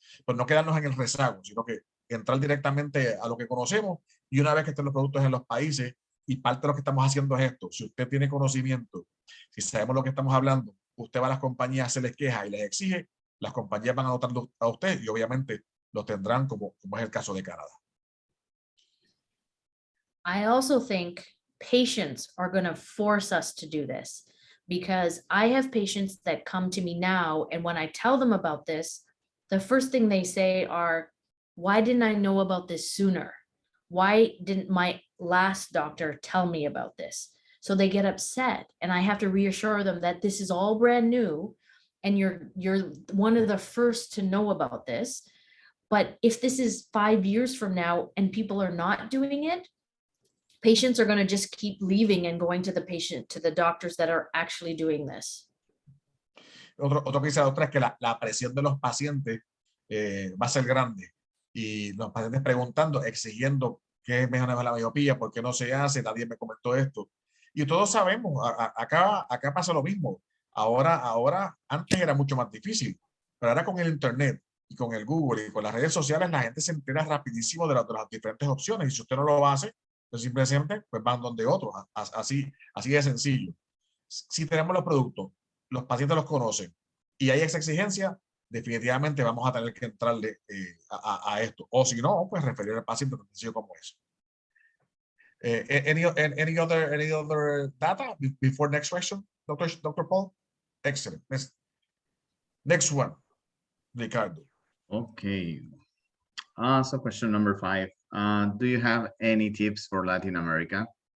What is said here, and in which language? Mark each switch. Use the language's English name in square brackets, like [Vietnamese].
[Spanish] Pues no quedarnos en el rezago, sino que entrar directamente a lo que conocemos, y una vez que estén los productos en los países, y parte de lo que estamos haciendo es esto: si usted tiene conocimiento, si sabemos lo que estamos hablando, usted va a las compañías, se les queja y les exige, las compañías van a anotarlo a usted y obviamente lo tendrán, como es el caso de Canadá. [English] I also think patients are going to force us to do this, because I have patients that come to me now, and when I tell them about this, the first thing they say are, why didn't I know about this sooner? Why didn't my last doctor tell me about this? So they get upset, and I have to reassure them that this is all brand new, and you're one of the first to know about this. But if this is 5 years from now and people are not doing it, patients are going to just keep leaving and going to the doctors that are actually doing this. [Spanish] Otro que dice la doctora es que la presión de los pacientes va a ser grande, y los pacientes preguntando, exigiendo qué mejor la miopía, por qué no se hace, nadie me comentó esto. Y todos sabemos, acá pasa lo mismo. Ahora, antes era mucho más difícil, pero ahora con el internet y con el Google y con las redes sociales, la gente se entera rapidísimo de las diferentes opciones, y si usted no lo hace, pues simplemente pues van donde otros. Así de sencillo. Si tenemos los productos, los pacientes los conocen y hay esa exigencia, definitivamente vamos a tener que entrarle a esto. O si no, pues referir al paciente tan sencillo como eso. [English] Any other data before next question, Dr. Paul? Excellent. Next one, Ricardo. Okay. So question number 5. Do you have any tips for Latin America?